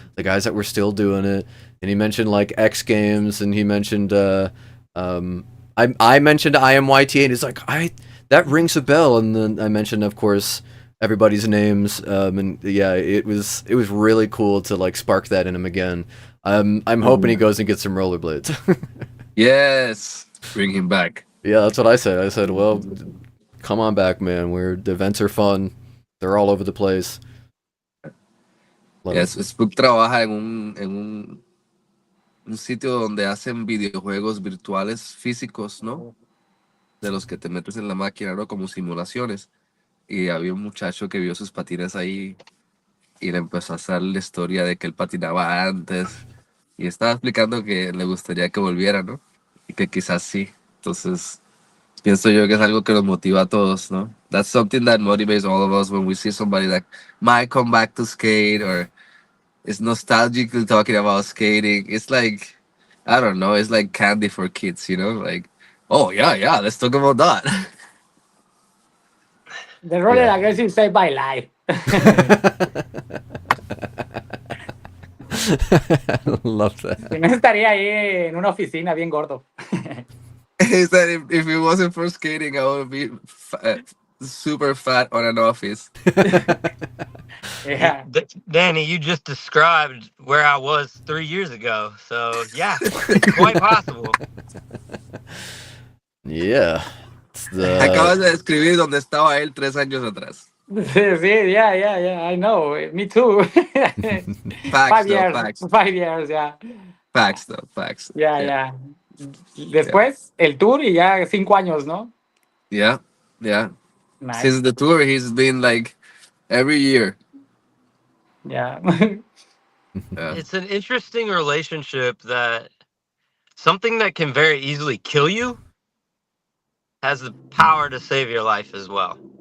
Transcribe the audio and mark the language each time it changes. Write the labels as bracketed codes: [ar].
[en] The guys that were still doing it, and he mentioned like X Games, and he mentioned I mentioned IMYT, and he's like, that rings a bell, and then I mentioned, of course, everybody's names, and yeah, it was really cool to like spark that in him again. I'm hoping he goes and gets some rollerblades. Yes, bring him back. Yeah, that's what I said. I said, well, come on back, man. The events are fun. They're all over the place. Love Yes, it. [es] Spook trabaja en un un sitio donde hacen videojuegos virtuales físicos, ¿no? De los que te metes en la máquina, ¿no? Como simulaciones. Y había un muchacho que vio sus patines ahí y le empezó a hacer la historia de que él patinaba antes. Y estaba explicando que le gustaría que volviera, ¿no? Y que quizás sí. Entonces, pienso yo que es algo que nos motiva a todos, ¿no? [en] That's something that motivates all of us when we see somebody that might come back to skate or is nostalgically talking about skating. It's like, I don't know, it's like candy for kids, you know? Like, oh, yeah, let's talk about that. The roller Yeah. aggressive saved my life. Love that. [es] Si no estaría ahí en una oficina bien gordo. [en] He said if it wasn't for skating, I would be super fat on an office. Yeah. Danny, you just described where I was 3 years ago. So, yeah, quite possible. Yeah. It's the [es] Acabas de describir donde estaba él 3 años atrás. [en] Sí, yeah. I know. Me too. Facts, though, facts. 5 years, yeah. Facts, though, facts. Yeah. [es] Después, el tour y ya 5 años, ¿no? [en] Yeah. Nice. Since the tour, he's been like every year. Yeah. Yeah. It's an interesting relationship that something that can very easily kill you has the power to save your life as well.